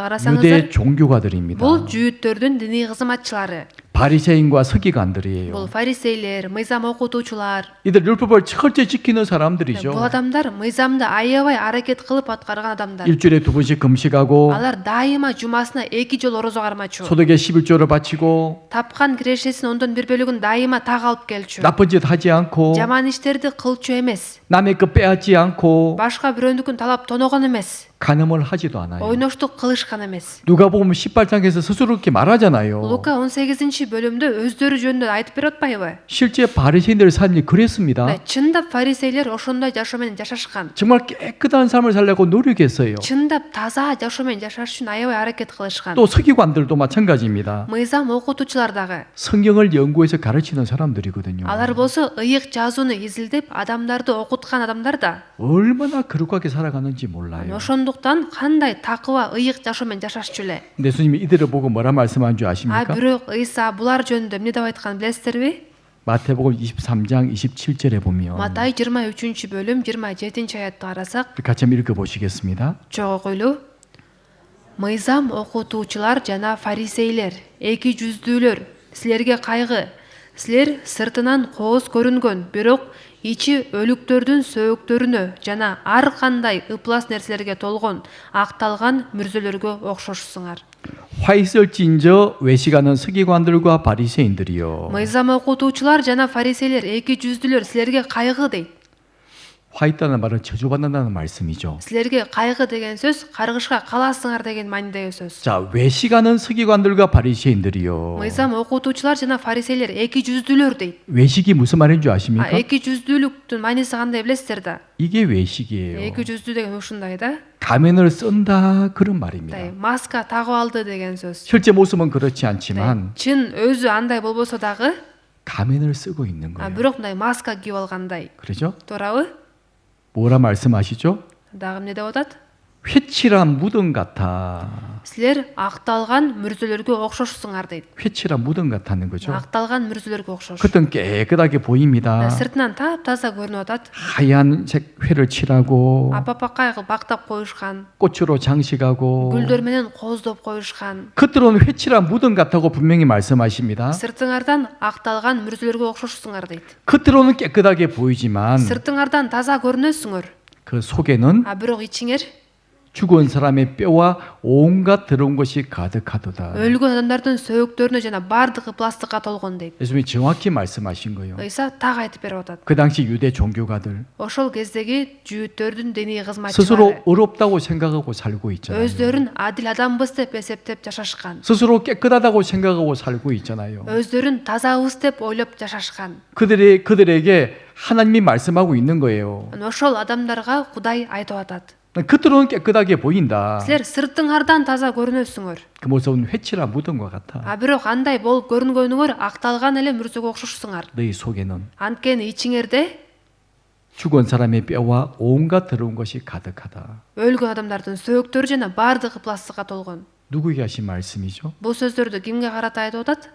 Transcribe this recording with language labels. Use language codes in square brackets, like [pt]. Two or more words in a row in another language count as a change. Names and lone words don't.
[ko] 유대 [ky] карасаңыздар, [ko] 종교가들입니다. [ky] бул жүйүттөрдүн диний кызматчылары. [ko] 바리새인과 서기관들이에요. [ky] Бул фарисейлер, мыйзам окутуучулар. [ko] 이들 율법을 철저히 지키는 사람들이죠. [ky] Бул адамдар мыйзамды аябай аракет кылып аткарган адамдар. [ko] 일주일에 2번씩 금식하고 [ky] Алар дайыма жумасына 2 жолу орозо кармачу. [ko] 소득의 11조를 바치고 [ky] Тапкан кирешесинин 1/4 дайыма так алып келчү. [ko] 나쁜 짓 하지 않고 [ky] Жаман иштерди кылчу эмес. [ko] 남의 것 빼앗지 않고 [ky] Башка бирөөнүкүн талап тоногон эмес. [ko] 간음을 하지도 않아요. [ky] Ойноштук кылышкан эмес. [ko] 누가 보면 18장에서 스스로 이렇게 말하잖아요. [ky] Лука 18-бөлүмдө өздөрү жөнүндө айтып берип атпайбы? [ko] 실제 바리새인들의 삶이 그랬습니다. [ky] Чындап фарисейлер ошондой жашоо менен жашашкан. [ko] 정말 깨끗한 삶을 살려고 노력했어요. [ky] Чындап таза жашоо менен жашаш үчүн аябай аракет кылышкан. [ko] 또 서기관들도 마찬가지입니다. [ky] Мыйзам окутуучулар дагы. [ko] 성경을 연구해서 가르치는 사람들이거든요. [ky] Алар болсо ыйык жазууну изилдеп, адамдарды окуткан адамдар да. [ko] 얼마나 거룩하게 살아가는지 몰라요. [ky] Ошондуктан кандай такыба ыйык жашоо менен жашашчу эле. [ko] 예수님이 이들을 보고 뭐라 말씀한 줄 아십니까? [ky] Бирок Ыйса булар жөнүндө эмне деп айтканын билесиздерби? [ko] 마태복음 23장 27절에 보면 [ky] Матай 23-бөлүм 27-аятты карасак, [ko] 같이 한번 읽어보시겠습니다. [ky] чогулу. Мыйзам окутуучулар жана фарисейлер, эки жүздүүлөр, силерге кайгы. Силер сыртынан кооз көрүнгөн, бирок ичи өлүктөрдүн сөөктөрүнө жана ар кандай ыплас нерселерге толгон, акталган мүрзөлөргө окшошсуңар. [ko] 화 있을진저 외식하는 서기관들과 바리새인들이요. [ky] Мыйзам окутуучулар жана фарисейлер, эки жүздүүлөр, силерге кайгы дейт. [ko] 화 있다는 말은 저주받는다는 말씀이죠. [ky] Силерге кайгы деген сөз каргышка каласыңар деген маанидеги сөз. [ko] 자, 외식하는 서기관들과 바리새인들이요. [ky] Мыйзам окутуучулар жана фарисейлер, эки жүздүүлөр дейт. [ko] 외식이 무슨 말인 줄 아십니까? [ky] Эки жүздүүлүктүн мааниси кандай билесиздер да? [ko] 이게 외식이에요. [ky] Эки жүздүү деген ушундай да. [ko] 가면을 쓴다 그런 말입니다. [ky] Маска тагып алды деген сөз. [ko] 실제 모습은 그렇지 않지만 [ky] Чын өзү андай болбосо дагы, [ko] 가면을 쓰고 있는 거예요. [ky] бирок мындай маска кийип алгандай. [ko] 그렇죠? [ky] туурабы? [ko] 뭐라 말씀하시죠? [ky] Дагы эмне деп атат? [ko] 회칠한 무덤 같아. [ky] Силер акталган мүрзөлөргө окшошсуңар дейт. [ko] 회칠한 무덤 같다는 거죠. [ky] Акталган мүрзөлөргө окшош. [ko] 겉은 깨끗하게 보입니다. [ky] Сыртынан таап-таза көрүнүп атат. [ko] 하얀색 회를 칠하고 [ky] Апапакай кылып бактап коюшкан. [ko] 꽃으로 장식하고 [ky] Гүлдөр менен кооздоп коюшкан. [ko] 겉으로는 회칠한 무덤 같다고 분명히 말씀하십니다. [ky] Сыртыңардан акталган мүрзөлөргө окшошсуңар дейт. [ko] 겉으로는 깨끗하게 보이지만 [ky] Сыртыңардан таза көрүнөсүңөр. [ko] 그 속에는 [ky] А бирок ичиңер [ko] 죽은 사람의 뼈와 온갖 더러운 것이 가득하도다. [ky] өлгөн адамдардын сөөктөрүнө жана баардык ыпластыкка толгон дейт. [ko] 예수님이 정확히 말씀하신 거예요. [ky] Ыйса так айтып берип атат. [ko] 그 당시 유대 종교가들 [ky] Ошол кездеги жүүттөрдүн диний кызматчылары [ko] 스스로 의롭다고 생각하고 살고 있잖아요. [ky] өздөрүн адил адамбыз деп эсептеп жашашкан. [ko] 스스로 깨끗하다고 생각하고 살고 있잖아요. [ky] өздөрүн тазабыз деп ойлоп жашашкан. [ko] 그들에게 하나님이 말씀하고 있는 거예요. [ky] Ошол адамдарга Кудай айтып атат. [ko] 겉으로는 깨끗하게 보인다. [ky] Силер сыртыңардан таза көрүнөсүңөр. [ko] 그 모습은 회칠한 무덤과 같아. [ky] А бирок андай болуп көрүнгөнүңөр акталган эле мүрзөгө окшошсуңар. [ko] 너희 속에는 [ky] Анткени ичиңерде [ko] 죽은 사람의 뼈와 온갖 더러운 것이 가득하다. [ky] өлгөн адамдардын сөөктөрү жана баардык ыпластыкка толгон. [ko] 누구에게 하신 말씀이죠? [ky] Бул сөздөрдү кимге карата айтып атат?